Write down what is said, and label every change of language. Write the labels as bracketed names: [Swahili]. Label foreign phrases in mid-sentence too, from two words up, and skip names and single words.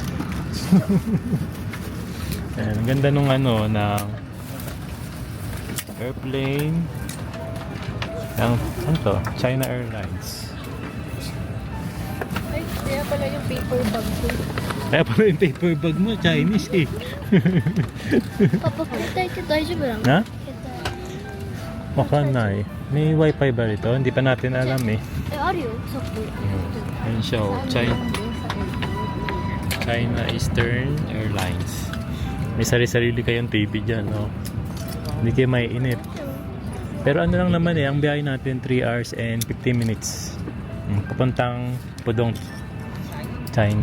[Filipino] Ayan, ang ganda nung ano, ng airplane. Ang, ano to? China Airlines. Ay, kaya pala yung paper bag ko. Kaya pala yung paper bag mo, Chinese eh. [Japanese] パパ、携帯って大丈夫なの？ Na? 携 [Filipino] Makanay. May wifi ba rito? Hindi pa natin alam eh. [Japanese] 帯。え、あるよ、さっき。 [Filipino] Ayun siya, oh. China Eastern Airlines. May sarili-sarili kayong TV dyan, no? Hindi kayo maiinip. Pero ano lang naman eh, ang biyahe natin [English] 3 hours and 15 minutes. [Filipino] Papuntang Pudong, China.